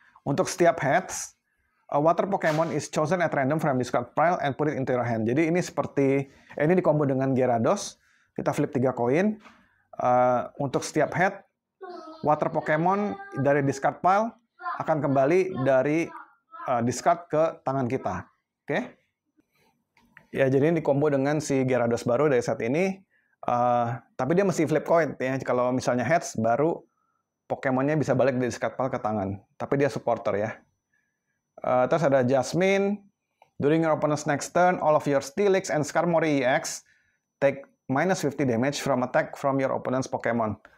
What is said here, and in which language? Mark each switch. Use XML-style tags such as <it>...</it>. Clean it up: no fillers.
<id>Untuk setiap</id> <en>heads, a water Pokemon is chosen at random from discard pile and put it into your hand.</en> <id>Jadi ini seperti, ini dikombo dengan Gyarados, kita flip 3 koin. Untuk setiap head, water Pokemon dari discard pile akan kembali dari discard ke tangan kita. Oke? Ya, jadi ini dikombo dengan si Gyarados baru dari set ini. Tapi dia mesti flip coin ya. Kalau misalnya heads, baru Pokemonnya bisa balik dari discard pile ke tangan. Tapi dia supporter ya. Terus ada Jasmine.</id> <en>During your opponent's next turn, all of your Steelix and Skarmory EX take minus 50 damage from attack from your opponent's Pokemon.</en>